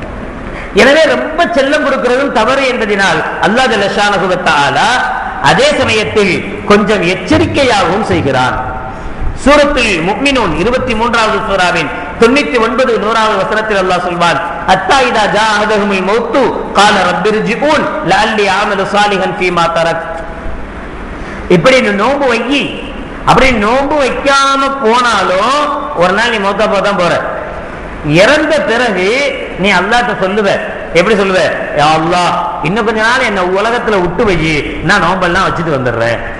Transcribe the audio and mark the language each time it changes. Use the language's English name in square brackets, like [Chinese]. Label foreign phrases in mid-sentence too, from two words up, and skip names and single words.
[Tamil] எனவே ரொம்ப செல்லம் கொடுக்கிறதும் தவறு என்பதனால் [Arabic] الله جل شأنه وتعالى [Tamil] அதே சமயத்தில் கொஞ்சம் எச்சரிக்கையாகவும் செய்கிறான். சூரத்துல் முஃமினூன் 23வது சூராவின் 99 100வது வசனத்தில் அல்லாஹ் சொல்வான், [Arabic] حتى إذا جاء أحدهم الموت قال رب ارجعون لعلي اعمل صالحا فيما تركت. [Tamil] இப்படி நோன்பு வையி, அப்படி நோன்பு வைக்காம போனாலும் ஒரு நாள் நீ மௌத்தா போதான் போற. இறந்த பிறகு நீ அல்லாஹ்ட்ட சொல்லுவ, எப்படி சொல்லுவ, யா அல்லாஹ் இன்னும் கொஞ்ச நாள் என்ன உலகத்துல விட்டு வை, நான் நோம்பெல்லாம் வச்சுட்டு வந்துடுறேன்.